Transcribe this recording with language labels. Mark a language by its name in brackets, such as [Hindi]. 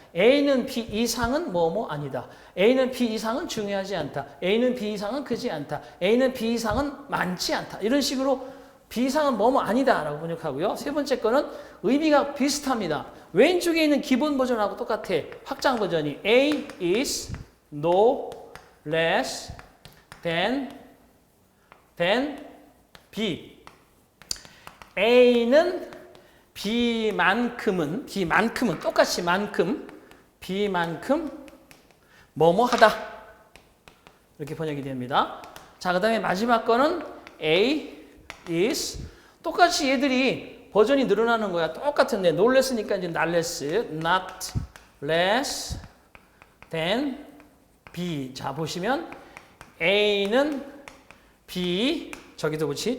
[Korean] A는 B 이상은 뭐뭐 아니다. A는 B 이상은 중요하지 않다. A는 B 이상은 크지 않다. A는 B 이상은 많지 않다. 이런 식으로 B 이상은 뭐뭐 아니다 라고 번역하고요. 세 번째 거는 의미가 비슷합니다. 왼쪽에 있는 기본 버전하고 똑같아. [English] 확장 버전이 A is no less than B. [Korean] A는 B만큼은 똑같이 만큼 B만큼 뭐뭐 하다. 이렇게 번역이 됩니다. 자, 그 다음에 마지막 거는 A is 똑같이 얘들이 버전이 늘어나는 거야. 똑같은데 no less니까 이제 [English] not less, not less than B. [Korean] 자, 보시면 A는 B 저기도 그렇지.